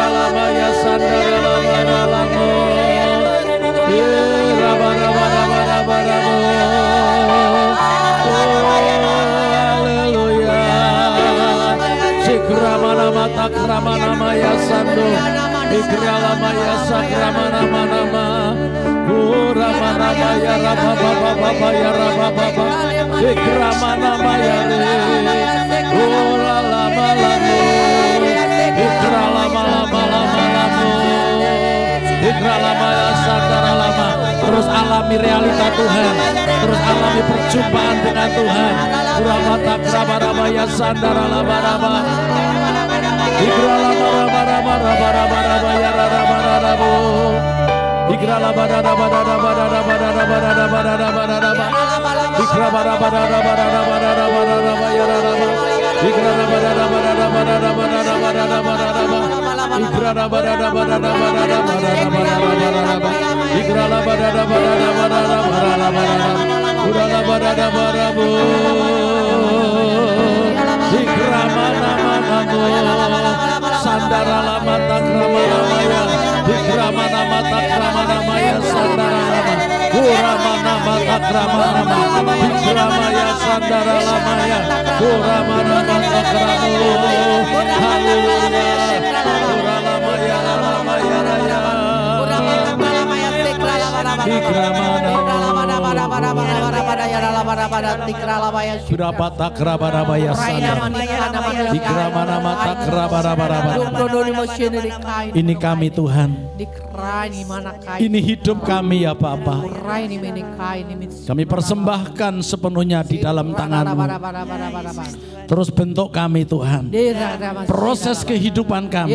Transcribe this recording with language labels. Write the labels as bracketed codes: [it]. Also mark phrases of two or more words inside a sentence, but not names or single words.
[id] maya sandara lama lama. Haleluya. Sikramana mata kramana maya sando. Ikrala maya sakramana nama. Uramana maya raba baba baba ya raba baba. Ikramana maya le. Urala malamu. Ikrala malamu. Ikrala maya sandara lama. Terus alami realita Tuhan. Terus alami perjumpaan dengan Tuhan. Uramata krabara ya sandara lama lama. Ikrala maraba ya raba. Ikrala barada barada barada barada barada barada barada. Ikrala barada barada barada barada ya raba. Ikrala barada barada barada barada barada barada. Ikrala barada barada barada barada barada. Ikrala barada barada barada barada barada. Urala barada barabu. Ikrama nama namo. Sandara lama takrama namaya. Ikrama nama takrama namaya. Sandara lama. Urama nama takrama nama. Ikrama ya sandara lamaya. Urama nama takrama. Haleluya. Urama ya lamaya raya. Ikrama berapa takrabarabaya sandara. Ikrama nama takrabarabaya. Ini kami Tuhan. Ini hidup kami ya Bapa. Kami persembahkan sepenuhnya di dalam tangan-Mu. Terus bentuk kami Tuhan. Proses kehidupan kami.